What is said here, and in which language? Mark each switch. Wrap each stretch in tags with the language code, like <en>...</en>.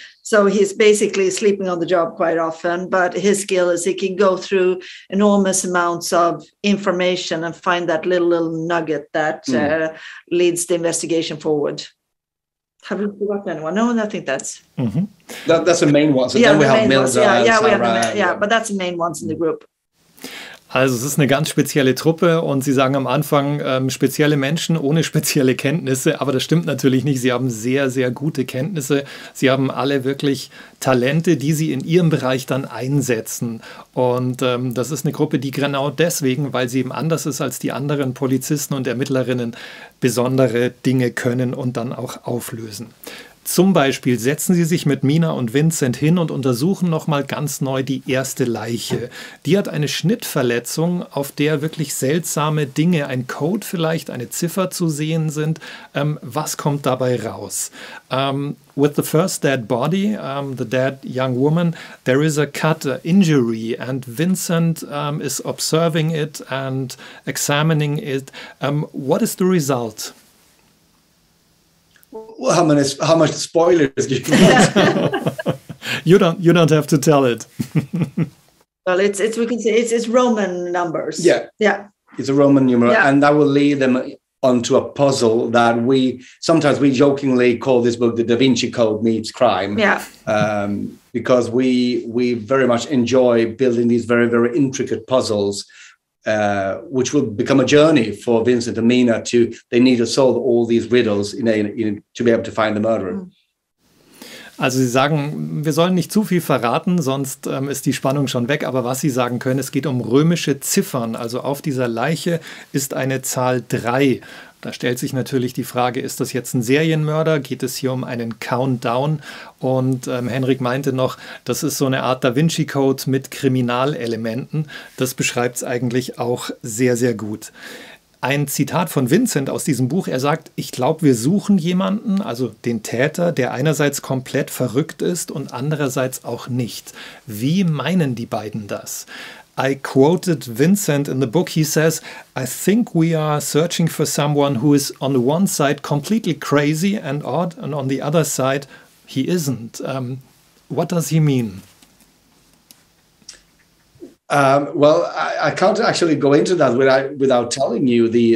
<en>So he's basically sleeping on the job quite often. But his skill is he can go through enormous amounts of information and find that little nugget that leads the investigation forward. Have we forgotten anyone? No, I think that's... That's the main one. So then we have Milda, but that's the main ones in the group.</en> <de>Also es ist eine ganz spezielle Truppe und Sie sagen am Anfang spezielle Menschen ohne spezielle Kenntnisse, aber das stimmt natürlich nicht. Sie haben sehr, sehr gute Kenntnisse. Sie haben alle wirklich Talente, die Sie in Ihrem Bereich dann einsetzen. Und das ist eine Gruppe, die genau deswegen, weil sie eben anders ist als die anderen Polizisten und Ermittlerinnen, besondere Dinge können und dann auch auflösen. Zum Beispiel setzen sie sich mit Mina und Vincent hin und untersuchen nochmal ganz neu die erste Leiche. Die hat eine Schnittverletzung, auf der wirklich seltsame Dinge, ein Code vielleicht, eine Ziffer zu sehen sind. Was kommt dabei raus?</de> <en>With the first dead body, the dead young woman, there is a cut, injury, and Vincent is observing it and examining it. What is the result? Well, how much spoilers do you want? You don't have to tell it. Well, we can say it's Roman numbers. Yeah. It's a Roman numeral, and that will lead them onto a puzzle that we jokingly call this book the Da Vinci Code meets crime. Yeah. Because we very much enjoy building these very, very intricate puzzles. Which will become a journey for Vincent and Mina they need to solve all these riddles to be able to find the murderer.</en> <de>Also Sie sagen, wir sollen nicht zu viel verraten, sonst ist die Spannung schon weg. Aber was Sie sagen können, es geht um römische Ziffern. Also auf dieser Leiche ist eine Zahl 3. Da stellt sich natürlich die Frage, ist das jetzt ein Serienmörder? Geht es hier um einen Countdown? Und Henrik meinte noch, das ist so eine Art Da Vinci Code mit Kriminalelementen. Das beschreibt es eigentlich auch sehr, sehr gut. Ein Zitat von Vincent aus diesem Buch, er sagt, ich glaube, wir suchen jemanden, also den Täter, der einerseits komplett verrückt ist und andererseits auch nicht. Wie meinen die beiden das?</de> <en>I quoted Vincent in the book. He says, I think we are searching for someone who is on the one side completely crazy and odd, and on the other side, he isn't. What does he mean? Well, I can't actually go into that without telling you</en>